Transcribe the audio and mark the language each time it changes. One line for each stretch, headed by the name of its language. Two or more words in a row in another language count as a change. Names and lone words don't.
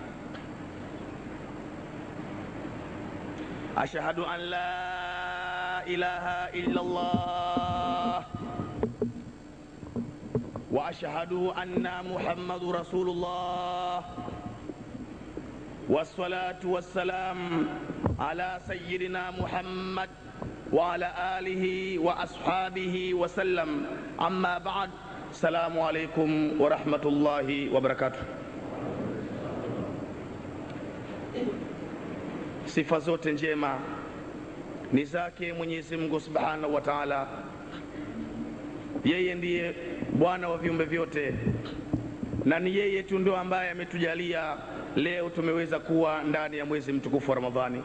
Arabic: أشهد أن لا إله إلا الله وأشهد أن محمد رسول الله والصلاة والسلام على سيدنا محمد وعلى آله وأصحابه وسلم. أما بعد. السلام عليكم ورحمة الله وبركاته.
Swahili: Sifa zote njema ni zake Mwenyezi Mungu
Arabic: سبحانه وتعالى.
Swahili: Yeye ndiye Bwana wa viumbe vyote na ni yeye tu ndio ambaye ametujalia leo tumeweza kuwa ndani ya mwezi mtukufu wa Ramadhani.